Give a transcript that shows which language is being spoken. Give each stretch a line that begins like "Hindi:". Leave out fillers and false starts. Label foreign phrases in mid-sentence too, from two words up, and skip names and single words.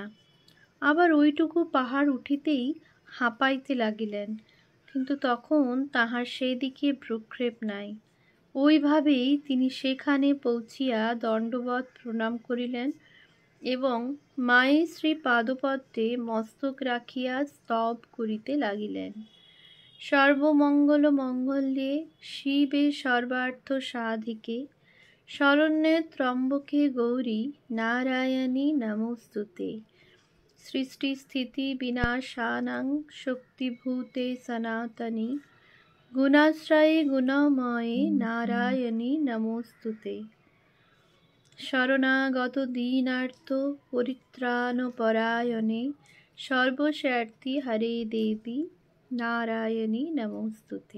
Bangla: আবার ওইটুকু পাহাড় উঠিতেই হাঁপাইতে লাগিলেন, কিন্তু তখন তাহার সেদিকে ভ্রূক্ষেপ নাই। ওইভাবেই তিনি সেখানে পৌঁছিয়া দণ্ডবৎ প্রণাম করিলেন এবং মায়ের শ্রী পাদপদ্মে মস্তক রাখিয়া স্তব করিতে লাগিলেন।
Sanskrit: সর্বমঙ্গল মঙ্গলে শিবে সর্বার্থ সাধিকে শরণ্যে ত্র্যম্বকে গৌরী নারায়ণী নমোস্তুতে। সৃষ্টি স্থিতি বিনাশানাং শক্তিভূতে সনাতনী গুণাশ্রয়ে গুণময়ে নারায়ণী নমোস্তুতে। শরণাগত দীনার্ত পরিত্রাণপরায়ণে সর্বস্বার্থী হরে দেবী নারায়ণী নমোস্তুতে।